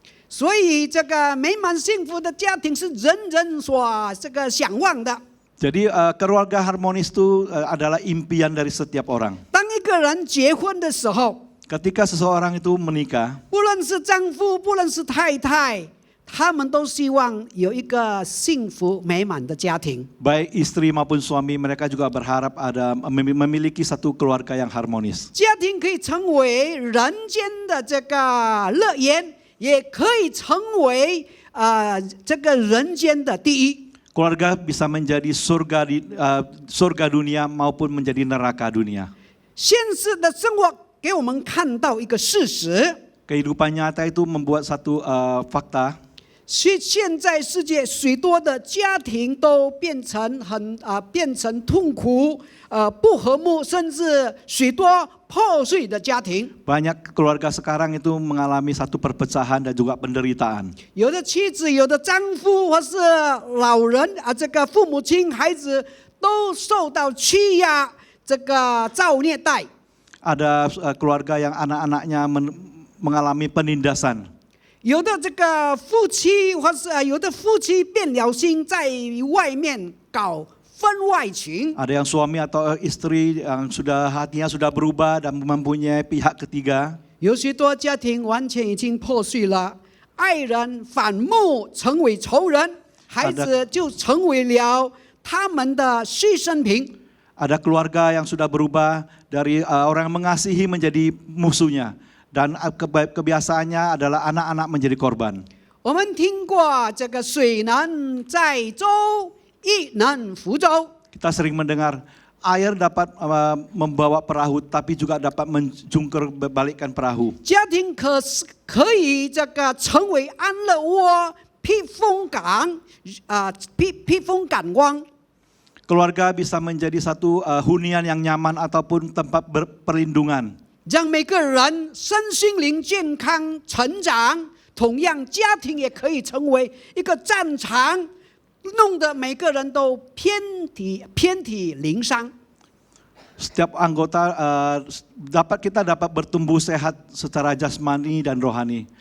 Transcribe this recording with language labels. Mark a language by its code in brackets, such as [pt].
[zh] 所以这个美满幸福的家庭是人人所向往的。 [id] Jadi keluarga harmonis itu adalah impian dari setiap orang. [zh] 当一个人结婚的时候， [id] Ketika seseorang itu menikah, [zh] 不论是丈夫，不论是太太，他们都希望有一个幸福美满的家庭。 [id] baik istri maupun suami, mereka juga berharap ada memiliki satu keluarga yang harmonis. [zh] 家庭可以成为人间的这个乐园，也可以成为这个人间的第一。 [id] Keluarga bisa menjadi surga dunia maupun menjadi neraka dunia. [zh] 现实的生活给我们看到一个事实： [id] Kehidupan nyata itu membuat satu fakta. [zh] 现在世界许多的家庭都变成变成痛苦、不和睦，甚至许多破碎的家庭。 [id] Banyak keluarga sekarang itu mengalami satu perpecahan dan juga penderitaan. [zh] 有的妻子、有的丈夫或是老人这个父母亲、孩子都受到欺压，这个遭虐待。 [id] Ada keluarga yang anak-anaknya mengalami penindasan. [zh] 有的这个夫妻或是有的夫妻变了心，在外面搞婚外情。 [id] Ada yang suami atau istri yang hatinya sudah berubah dan mempunyai pihak ketiga. [zh] 有许多家庭完全已经破碎了，爱人反目成为仇人，孩子就成为了他们的牺牲品。 [id] Ada keluarga yang sudah berubah dari orang yang mengasihi menjadi musuhnya. Dan kebiasaannya adalah anak-anak menjadi korban. [zh] 我们听过这个水能载舟，亦能覆舟。 [id] Kita sering mendengar air dapat membawa perahu, tapi juga dapat menjungkir balikkan perahu. [zh] 家庭可以这个成为安乐窝、避风港避风港湾。 [id] Keluarga bisa menjadi satu hunian yang nyaman ataupun tempat perlindungan. [zh] 让每个人身心灵健康成长，同样家庭也可以成为一个战场，弄得每个人都遍体鳞伤。 [id] Setiap anggota kita dapat bertumbuh sehat secara jasmani dan rohani.